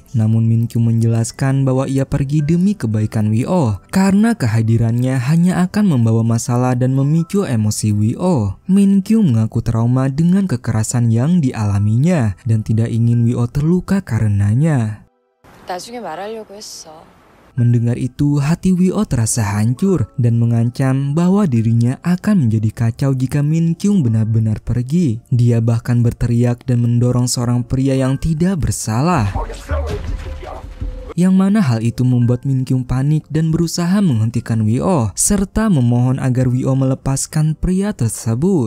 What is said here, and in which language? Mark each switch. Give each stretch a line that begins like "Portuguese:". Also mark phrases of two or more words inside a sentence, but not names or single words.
Indonesian: Namun Min Kyung menjelaskan bahwa ia pergi demi kebaikan Woo, karena kehadirannya hanya akan membawa masalah dan memicu emosi Woo. Min Kyung mengaku trauma dengan kekerasan yang dialaminya dan tidak ingin Woo terluka karenanya.
Korean: 나중에 말하려고 했어.
Indonesian: Mendengar itu, hati Woo terasa hancur dan mengancam bahwa dirinya akan menjadi kacau jika Min Kyung benar-benar pergi. Dia bahkan berteriak dan mendorong seorang pria yang tidak bersalah. Yang mana hal itu membuat Min Kyung panik dan berusaha menghentikan Woo, serta memohon agar Woo melepaskan pria tersebut.